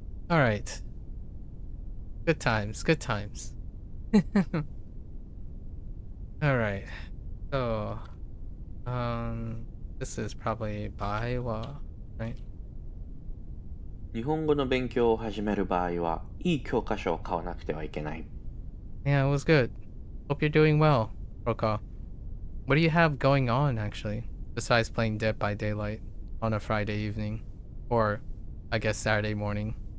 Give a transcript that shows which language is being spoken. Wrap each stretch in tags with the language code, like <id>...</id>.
<en>All right. Good times, good times. All right. So, this is probably Baiwa, right?</en> <ja>日本語の勉強を始める場合はいい教科書を買わなくてはいけない。</ja> <en>Yeah, it was good. Hope you're doing well, Roka. What do you have going on, actually, besides playing Dead by Daylight on a Friday evening? Or, I guess, Saturday morning?</en>